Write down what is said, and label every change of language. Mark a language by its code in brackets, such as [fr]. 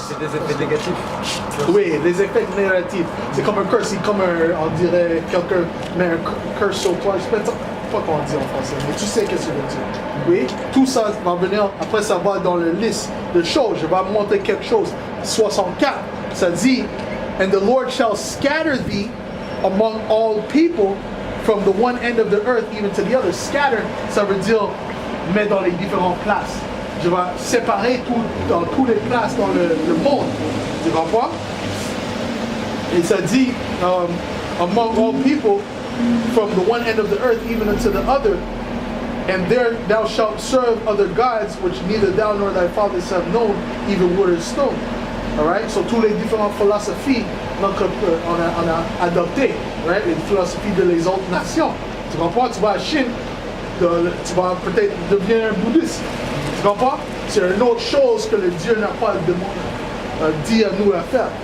[fr] C'est des effets négatifs. Oui, les effets négatifs. C'est comme un curse, c'est comme on dirait, quelqu'un met un curse sur toi. Je sais pas comment on dit en français, mais tu sais qu'est-ce que je veux dire. Oui, tout ça va venir, après ça va dans la liste de choses. Je vais montrer quelque chose. [en] 64, [fr] ça dit, [en] and the Lord shall scatter thee among all people from the one end of the earth even to the other. [fr] Scatter, ça veut dire mettre dans les différentes places. Je vais séparer dans toutes les places dans le monde. Tu comprends? Et ça dit, [en] among all people from the one end of the earth even unto the other, and there thou shalt serve other gods which neither thou nor thy fathers have known, even wood or stone. Alright? [fr] So tous les différentes philosophies on a adopté, right? Les philosophies de les autres nations. Tu comprends? Tu vas à Chine, tu vas peut-être devenir un bouddhiste. Tu comprends? C'est une autre chose que le Dieu n'a pas dit à nous à faire.